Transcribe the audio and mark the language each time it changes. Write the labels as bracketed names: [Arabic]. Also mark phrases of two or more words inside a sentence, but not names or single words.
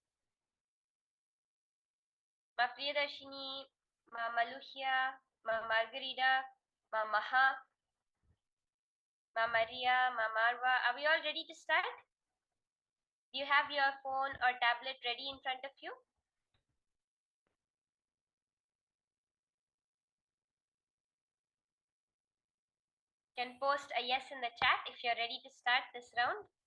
[English] Ma Priyadarshini, Ma Maluhya, Ma Margarita, Ma Maha, Ma Maria, Ma Marwa. Are we all ready to start? Do you have your phone or tablet ready in front of you? Can post a yes in the chat if you're ready to start this round.